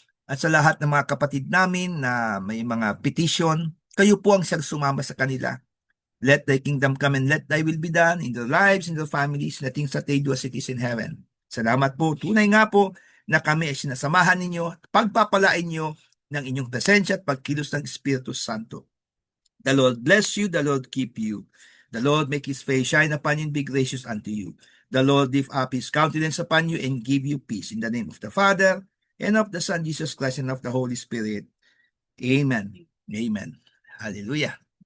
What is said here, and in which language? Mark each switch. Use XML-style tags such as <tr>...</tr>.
<tl>At sa lahat ng mga kapatid namin na may mga petition, kayo po ang siyang sumama sa kanila.</tl> <en>Let thy kingdom come and let thy will be done in their lives, in their families, na things that they do as it is in heaven.</en> <tl>Salamat po. Tunay nga po na kami ay sinasamahan ninyo at pagpapalain nyo ng inyong presensya at pagkilos ng Espiritu Santo.</tl> <en>The Lord bless you, the Lord keep you. The Lord make his face shine upon you and be gracious unto you. The Lord lift up his countenance upon you and give you peace. In the name of the Father, and of the Son, Jesus Christ, and of the Holy Spirit. Amen. Amen. Hallelujah.</en>